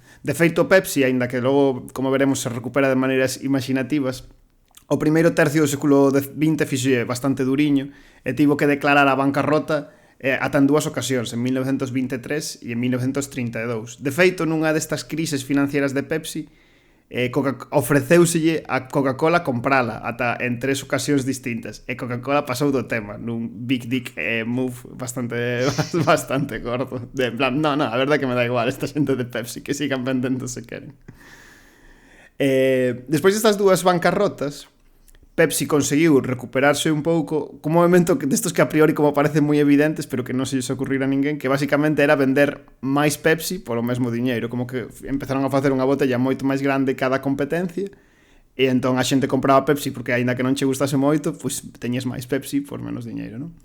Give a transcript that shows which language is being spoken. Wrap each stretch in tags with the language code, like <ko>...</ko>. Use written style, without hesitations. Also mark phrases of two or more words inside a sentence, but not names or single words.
<gl>De feito, Pepsi, aínda que logo, como veremos, se recupera de maneiras imaginativas, o primeiro tercio do século XX fixe bastante duriño e tivo que declarar a bancarrota ata en dúas ocasións, en 1923 e en 1932. De feito, nunha destas crises financieras de Pepsi, ofreceuselle a Coca-Cola comprala ata en 3 ocasións distintas, e Coca-Cola pasou do tema nun</gl> <en>big dick move</en> <gl>bastante gordo, de en plan, no, a verdade que me dá igual esta xente de Pepsi, que sigan vendendo se queren. Despois destas dúas bancarrotas, Pepsi conseguiu recuperarse un pouco con un movimento destos que a priori como parecen moi evidentes, pero que non se lles ocurrir a ninguén, que basicamente era vender máis Pepsi polo mesmo diñeiro, como que empezaron a facer unha botella moito máis grande cada competencia, e entón a xente compraba Pepsi porque aínda que non che gustase moito, pois teñes máis Pepsi por menos diñeiro, non?</gl>